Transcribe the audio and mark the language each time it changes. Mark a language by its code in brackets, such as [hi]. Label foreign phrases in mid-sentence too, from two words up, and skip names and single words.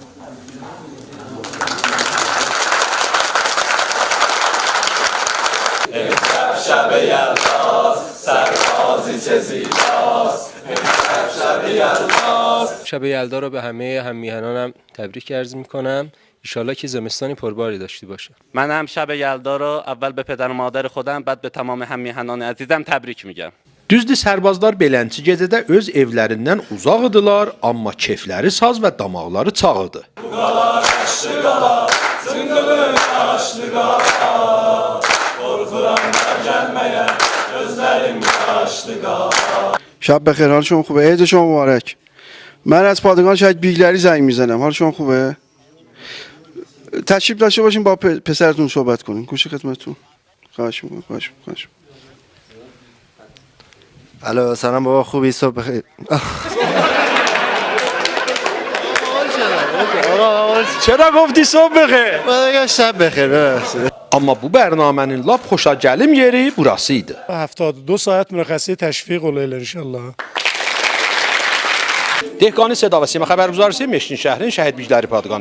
[fa] شب یلداست سربازی چه زیباست شب یلداست. شب یلدا رو به همه هم‌میهنانم تبریک عرض می‌کنم. انشالله که زمستانی پرباری داشته باشه. من هم شب یلدا رو اول به پدر و مادر خودم بعد به تمام هم‌میهنان عزیزم تبریک میگم. [az] Düzdür, sərbazlar belənçi gecədə öz evlərindən uzaq idilər, amma kefləri saz və damaqları çağ idi. [fa] شب بخیر، حال شما خوبه؟ عید شما مبارک. من از پادگان شهید بیگلری زنگ میزنم. حال شما خوبه؟ تشریف داشته باشین با پسرتون صحبت کنین. گوش خدمتتون. خواهش می‌کنم. خواهش می‌کنم. الو سلام بابا، خوبی؟ صبح بخیر. [az] Çərə qofdi [fa] صبح بخیر. بابا شب بخیر. ببخشید. [az] Amma bu bərnamənin lap xoşagəlim yeri burası idi. 72 saat [fa] مرخصی تشویق [az] olaylar inşallah. Dehqani Seda və Sima xəbərgüzarısı Meşkin şəhərinin Şəhid Bicləri Padğanı.